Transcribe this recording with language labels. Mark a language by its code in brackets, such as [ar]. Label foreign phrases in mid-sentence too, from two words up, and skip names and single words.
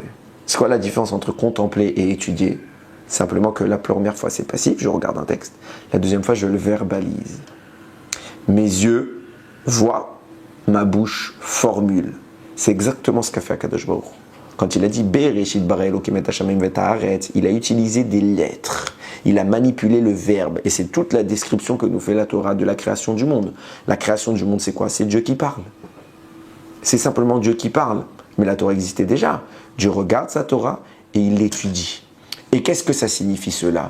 [fr] C'est quoi la différence entre contempler et étudier? Simplement que la première fois c'est passif, je regarde un texte. La deuxième fois je le verbalise. Mes yeux voient, ma bouche formule. C'est exactement ce qu'a fait [he] הקדוש ברוך הוא. [fr] Quand il a dit [he] בראשית ברא אלוקים את השמים ואת הארץ, [fr] il a utilisé des lettres. Il a manipulé le verbe. Et c'est toute la description que nous fait la Torah de la création du monde. La création du monde, c'est quoi? C'est Dieu qui parle. C'est simplement Dieu qui parle. Mais la Torah existait déjà. Dieu regarde sa Torah et il l'étudie. Et qu'est-ce que ça signifie cela?